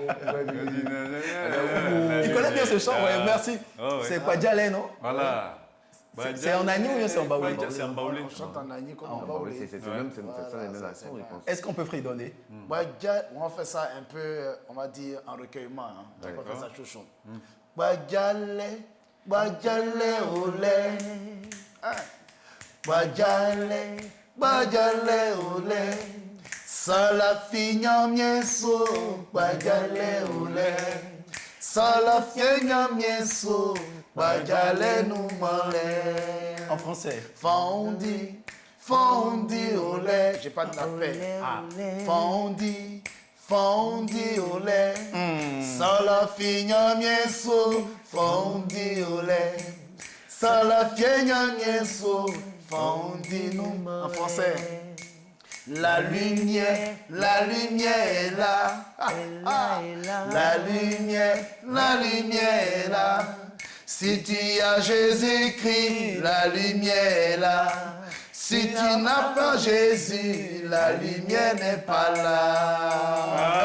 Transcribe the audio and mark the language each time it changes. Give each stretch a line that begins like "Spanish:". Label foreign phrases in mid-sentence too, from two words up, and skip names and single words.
French: Il connaît bien ce chant, ouais, merci. Oh, ouais. C'est Padjalé, non? Voilà. C'est en agneau ou bien c'est en baoulé? C'est en baoulé. On chante en agneau comme en baoulé. C'est les mêmes actions, je pense. Est-ce qu'on peut fredonner? On va faire ça un peu, on va dire, en recueillement. Hein. On va faire ça chouchon.
Baoulé: Badjalé, badjalé, olé. Badjalé, badjalé, olé. Salafigna mieso, badjalé, olé. Salafigna mieso, badjalé, nous malé.
French: En français.
Baoulé: Fondi, fondi, olé.
French: J'ai pas de la paix.
Baoulé: Fondi, fondi, olé. Salafigna mieso, fondi, olé. Salafigna mieso, fondi, nous malé.
French: En français. La lumière est là. La lumière est là. Si tu as Jésus-Christ, la lumière est là. Si tu n'as pas Jésus, la lumière n'est pas là.